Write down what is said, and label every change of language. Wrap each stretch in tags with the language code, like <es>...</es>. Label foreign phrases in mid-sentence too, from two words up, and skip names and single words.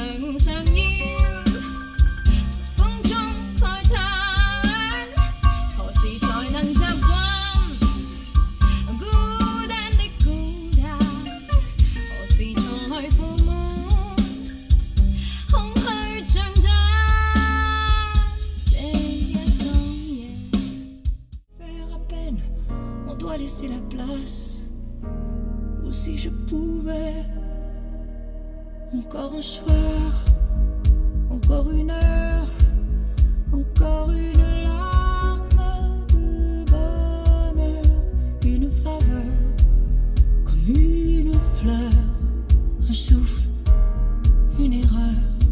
<zh>心上演，风中慨嘆，何時才能習慣孤單的孤單？何時才負滿空虛長大？這一個夜</zh> <fr>，faire à peine, on doit laisser la place. Ou si je pouvais. Encore un soir, encore une heure, encore une larme de bonheur, une faveur comme une fleur, un souffle, une erreur,</fr>